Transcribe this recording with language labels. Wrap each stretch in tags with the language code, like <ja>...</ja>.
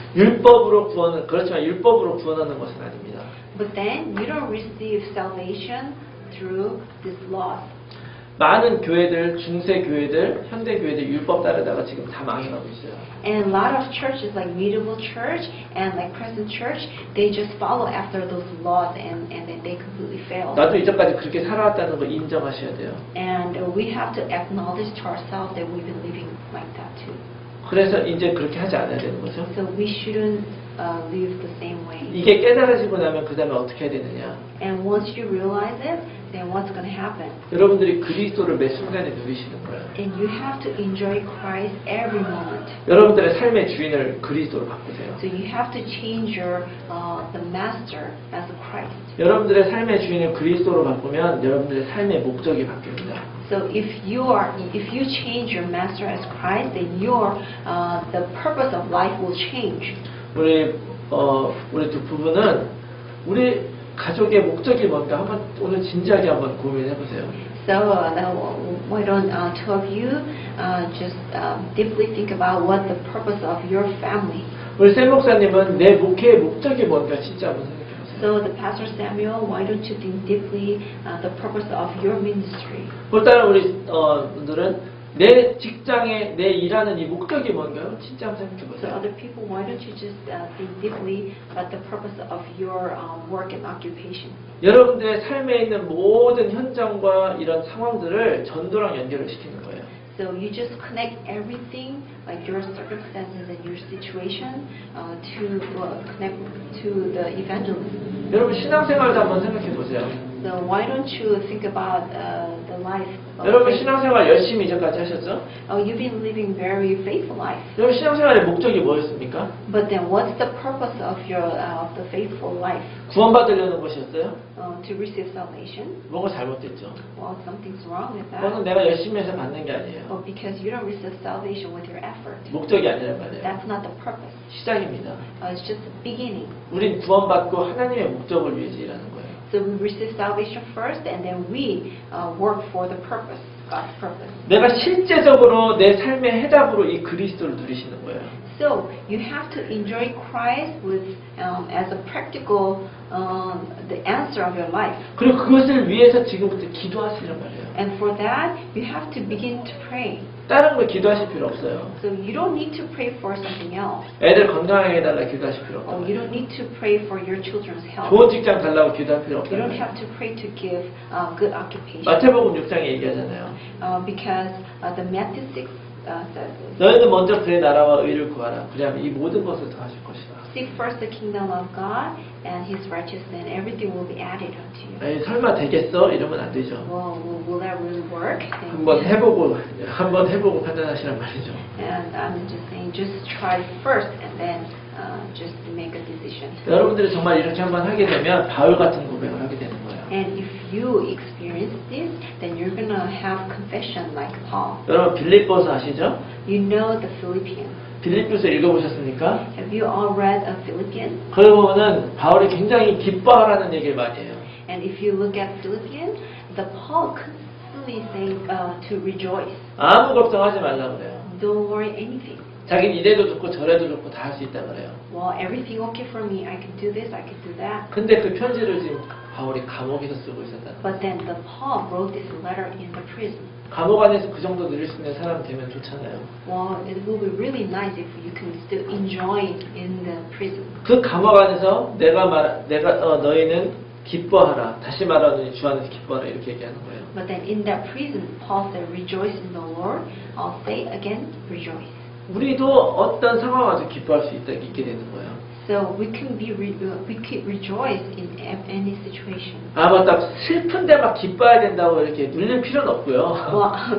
<ko>율법으로 구원은 그렇지만 율법으로 구원하는 것은 아닙니다.</ko> <en>But then you don't receive salvation through these laws.</en> <ko>많은 교회들, 중세 교회들, 현대 교회들 율법 따르다가 지금 다 망해가고 있어요.</ko> <en>And a lot of churches like medieval church and like present church, they just follow after those laws and then they completely fail.</en> <ko>나도 이전까지 그렇게 살아왔다는 걸 인정하셔야 돼요.</ko> <en>And we have to acknowledge to ourselves that we've been living like that too.</en> <ko>그래서 이제 그렇게 하지 않아야 되는 거죠.</ko> <en>So we shouldn't live the same way.</en> <ko>이게 깨달아지고 나면 그 다음에 어떻게 해야 되느냐.</ko> <en>And once you realize it, then what's going to happen?</en> <ko>여러분들이 그리스도를 매 순간에 누리시는 거예요.</ko> <en>And you have to enjoy Christ every moment.</en> <ko>여러분들의 삶의 주인을 그리스도로 바꾸세요.</ko> <en>So you have to change your the master as a Christ.</en> <ko>여러분들의 삶의 주인을 그리스도로 바꾸면 여러분들의 삶의 목적이 바뀝니다.</ko> <en>So if you change your master as Christ, then the purpose of life will change.</en> <ko>우리 두 부부는 우리 가족의 목적이 뭔가 한번 오늘 진지하게 한번 고민해 보세요.</ko> <en>So why don't two of you just deeply think about what the purpose of your family?</en> <ko>우리 샘 목사님은 내 목회의 목적이 뭔가 진짜 한번 생각해 보세요.</ko> <en>So the Pastor Samuel, why don't you think deeply the purpose of your ministry?</en> <ko>또 다른 우리 분들은 내 직장에 내 일하는 이 목적이 뭔가요? 진짜 한번 생각해</ko> <en>So</en> <ko>보세요.</ko> <en>other people, why don't you just think deeply about the purpose of your work and occupation?</en> <ko>여러분들의 삶에 있는 모든 현장과 이런 상황들을 전도랑 연결을 시키는 거예요.</ko> <en>So you just connect everything, like your circumstances and your situation, to connect to the evangelism.</en> <ko>여러분 신앙생활도 한번 생각해 보세요.</ko> <en>So why don't you think about the life?</en> <ko>여러분 신앙생활 열심히 이제까지 하셨죠?</ko> <en>You've been living very faithful life.</en> <ko>여러분 신앙생활의 목적이 뭐였습니까?</ko> <en>But then, what's the purpose of the faithful life?</en> <ko>구원받으려는 것이었어요?</ko> <en>To receive salvation?</en> <ko>뭐가 잘못됐죠?</ko> <en>Well, something's wrong with</en> <ko>그거는</ko> <en>that.</en> <ko>내가 열심히 해서 받는 게 아니에요.</ko> <en>Well, because you don't receive salvation with your effort.</en> <ko>목적이 아니란 말이에요.</ko> <en>That's not the purpose.</en> <ko>시작입니다.</ko> <en>It's just the beginning.</en> <ko>우린 구원받고 하나님의 목적을 위해서 일하는 거예요.</ko> <en>So we receive salvation first, and then we work for the purpose, God's purpose.</en> <ko>내가 실제적으로 내 삶의 해답으로 이 그리스도를 누리시는 거예요.</ko> <en>So you have to enjoy Christ with as a practical the answer of your life.</en> <ko>그리고 그것을 위해서 지금부터 기도하시란 말이에요.</ko> <en>And for that, you have to begin to pray.</en> <ko>다른 거 기도하실 필요 없어요.</ko> <en>So you don't need to pray for something else.</en> <ko>애들 건강하게 해달라 기도하실 필요</ko> <en>Or</en> <ko>없어요.</ko> <en>you don't need to pray for your children's health.</en> <ko>좋은 직장 달라고 기도할 필요</ko> <en>You don't</en> <ko>없어요.</ko> <en>have to pray to give good occupation.</en> <ko>마태복음 6장에 얘기하잖아요.</ko> <en>Because the Matthew 6 says this.</en> <ko>너희는 먼저 그의 나라와 의를 구하라. 그리하면 이 모든 것을 더하실 것이다.</ko> <en>Seek first the kingdom of God and His righteousness, and everything will be added unto you.</en> <ko>에이, 설마 되겠어? 이러면 안 되죠.</ko> <en>Well, will that really work?</en> <ko>한번 해보고 판단하시란 말이죠.</ko> <en>And I'm just saying, just try first and then just make a decision.</en> <ko>여러분들이 정말 이렇게 한번 하게 되면 바울 같은 고백을 하게 되는 거예요.</ko> <en>And if you experience this, then you're gonna have confession like Paul.</en> <ko>여러분 빌립보서 아시죠?</ko> <en>You know the Philippians.</en> <ko>빌립보서 읽어보셨습니까?</ko> <en>Have you all read Philippians?</en> <ko>거기 보면은 바울이 굉장히 기뻐하라는 얘기를 많이 해요.</ko> <en>And if you look at Philippians, the Paul constantly saying to rejoice.</en> <ko>아무 걱정하지 말라고 그래요.</ko> <en>Don't worry anything.</en> <ko>자기는 이래도 좋고 저래도 좋고 다 할 수 있다 그래요.</ko> <en>Well, everything okay for me. I can do this. I can do that.</en> <ko>근데 그 편지를 지금 바울이 감옥에서 쓰고 있었다는 거예요.</ko> <en>But then the Paul wrote this letter in the prison.</en> <ko>감옥 안에서 그 정도 누릴 수 있는 사람 되면 좋잖아요.</ko> <en>Well, it will be really nice if you can still enjoy in the prison.</en> <ko>그 감옥 안에서 너희는 기뻐하라. 다시 말하는 주 안에서 기뻐하라 이렇게 얘기하는 거예요.</ko> <en>But then in that prison, Paul said, "Rejoice in the Lord." I'll say again, rejoice.</en> <ko>우리도 어떤 상황 안에서 기뻐할 수 있게 되는 거예요.</ko> <en>So we can rejoice in any situation.</en> <ko>아 맞다. 슬픈데 막 기뻐야 된다고 이렇게 눌릴 필요는 없고요.</ko>